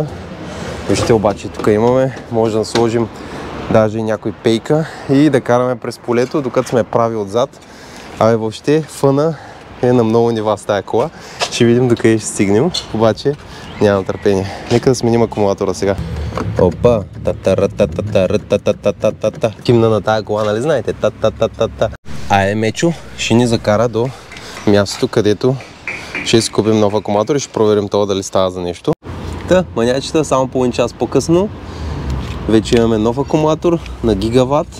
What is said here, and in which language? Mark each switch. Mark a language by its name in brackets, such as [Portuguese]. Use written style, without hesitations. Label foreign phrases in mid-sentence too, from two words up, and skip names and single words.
[Bulgarian] Вижте обаче, тук имаме, може да сложим даже и някой пейка и да караме през полето, докато сме прави отзад. Въобще фъна е на много нива с тая кола. Ще видим докъде ще стигнем, обаче нямам търпение. Нека да сменим акумулатора сега. Опа! Та-та-ра-та-та-та-ра-та-та-та-та-та. Кимна на тая кола, нали знаете? Та-та-та-та-та. Мечо ще ни закара до мястото, където ще си купим нов акумулатор и ще проверим това дали става за нещо. Та, манячета, само половин час по-късно вече имаме нов акумулатор на гигаватт.